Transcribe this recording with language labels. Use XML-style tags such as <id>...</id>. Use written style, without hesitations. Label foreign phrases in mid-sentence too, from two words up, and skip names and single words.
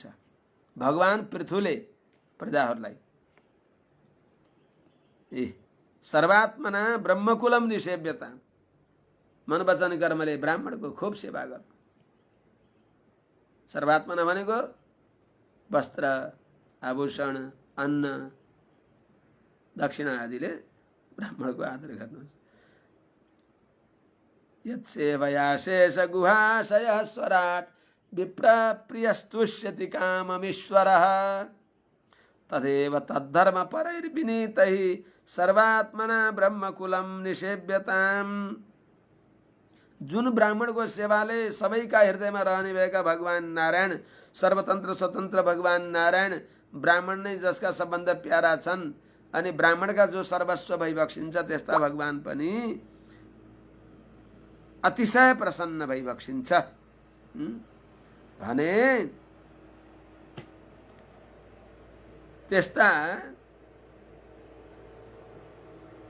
<ne>भगवान पृथुले प्रजाहरूलाई</ne> <sa>सर्वात्मना ब्रह्मकुलम निसेव्यता,</sa> <ne>मन वचन कर्मले ब्राह्मणको खूब सेवा गर्नु। सर्वात्मना भनेको वस्त्र आभूषण अन्न दक्षिणा आदिले ब्राह्मणको आदर गर्नु।</ne> <sa>यत्सेवया शेष गुहाशयः स्वराट् विप्र प्रियस्तुष्यति काममीश्वरः तदेव तद्धर्म परैर्विनीतैः सर्वात्मना ब्रह्मकुलम निसेव्यताम्।</sa> <ne>जुन ब्राह्मणको सेवाले सबैका हृदयमा रहने भएका भगवान नारायण, सर्वतन्त्र स्वतन्त्र भगवान नारायण ब्राह्मण नै जसका सबभन्दा प्यारा छन् अनि ब्राह्मणका जो सर्वस्व भई बक्सिन्छ, त्यस्ता भगवान पनि अतिशय प्रसन्न भई बक्सिन्छ भने त्यस्ता</ne>